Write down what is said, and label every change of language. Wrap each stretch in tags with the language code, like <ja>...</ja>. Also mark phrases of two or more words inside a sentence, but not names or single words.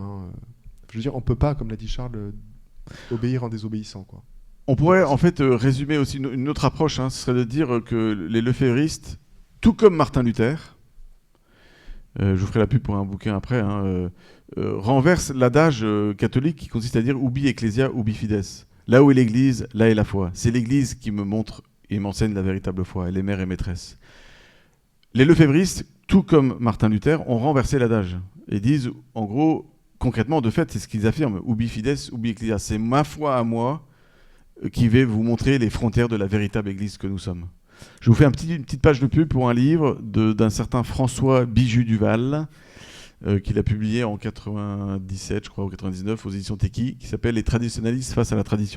<fr>Je veux dire, on peut pas, comme l'a dit Charles, obéir en désobéissant, quoi. On pourrait en fait résumer aussi une autre approche, ce serait de dire que les lefévristes, tout comme Martin Luther, je vous ferai la pub pour un bouquin après, renverse l'adage catholique qui consiste à dire</fr> <la>ubi ecclesia, ubi fides.</la> <fr>Là où est l'Église, là est la foi. C'est l'Église qui me montre et m'enseigne la véritable foi. Elle est mère et maîtresse. Les lefévristes, tout comme Martin Luther, ont renversé l'adage et disent, en gros, concrètement, de fait, c'est ce qu'ils affirment,</fr> <la>ubi fides, ubi ecclesia.</la> <fr>C'est ma foi à moi qui va vous montrer les frontières de la véritable Église que nous sommes. Je vous fais une petite page de pub pour un livre d'un certain François Bijoux-Duval, qu'il a publié en 97, je crois, ou 99, aux éditions Teki, qui s'appelle « Les traditionnalistes face à la tradition ».</fr>